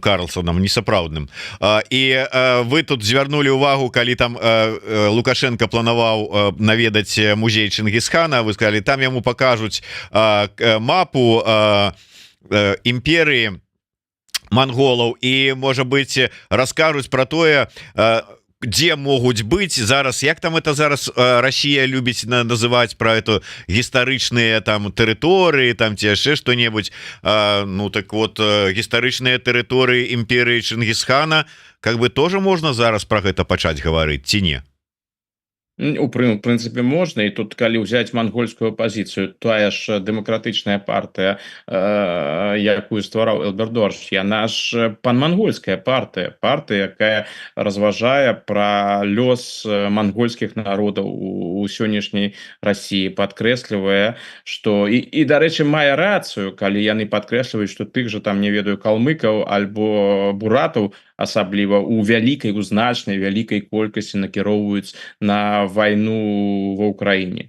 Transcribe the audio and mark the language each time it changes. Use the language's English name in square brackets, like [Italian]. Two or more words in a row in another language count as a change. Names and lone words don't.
[Belarusian] Карлсонам, несапраўдным, і вы тут звярнулі ўвагу, калі там Лукашенко планаваў наведаць музей Чынгісхана, [Russian] вы сказали, [Belarusian] там яму пакажуць мапу імперыі манголаў і, можа быць, раскажуць пра тое, где могуць быць зараз, як там это зараз Россия любіць называть [Russian] про эту [Belarusian] гістарычныя там тэрыторыі, там ці яшчэ што-небудзь. Ну так вот, гістарычныя тэрыторыі імперыі Чынгісхана, [Russian] как бы тоже [Belarusian] можна зараз про гэта пачаць гаварыць ці не? У прынцыпе можна, і тут калі ўзяць мангольскую пазіцыю, тая ж дэмакратычная партыя, якую ствараў Элбер Дорш, яна ж панмангольская партыя, якая разважае пра лёс мангольскіх народаў у сённяшняй Расіі, падкрэслівае, што і дарэчы, мае рацыю, калі яны падкрэсліваюць, што тых жа там, не ведаю, калмыкаў альбо буратаў, асабліва у вялікай, у значнай вялікай колькасці накіроўваюць на вайну ва ўкраіне.